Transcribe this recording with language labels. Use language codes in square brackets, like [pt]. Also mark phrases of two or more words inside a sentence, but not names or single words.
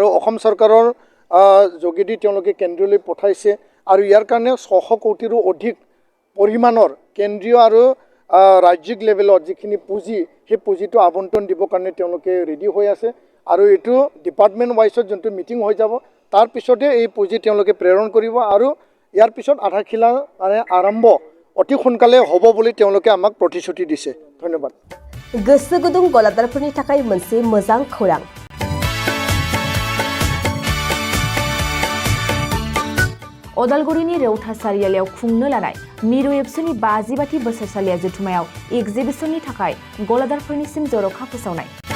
[as] অসম চৰকাৰৰ যোগেদি তেওঁলোকে কেন্দ্ৰলৈ পঠাইছে আৰু ইয়াৰ কাৰণে 600 কোটিৰো অধিক পৰিমাণৰ কেন্দ্ৰীয় আৰু ৰাজ্যিক লেভেলত যিখিনি পুঁজি সেই পুঁজিটো আবণ্টন দিবৰ কাৰণে তেওঁলোকে ৰেডি হৈ আছে আৰু এইটো [en] department wise [as] যোনটো মিটিং হৈ যাব তাৰ পিছতে এই পুঁজি তেওঁলোকে প্ৰেৰণ কৰিব আৰু ইয়াৰ পিছত আধাখিলা মানে আৰম্ভ অতি সোনকালে হ'ব বুলি তেওঁলোকে আমাক প্ৰতিশ্ৰুতি দিছে ধন্যবাদ [brx] गोसो गुदुं गलादारफोरनि थाखाय मोनसे मोजां खौरां अदालगुरिनि रौता सारियालियाव खुंनो लानाय मिरु एबसुनि 50 बोसोरसालिया जथुमायाव एग्जिबिशननि थाखाय गलादारफोरनिसिम जर'खा फोसावनाय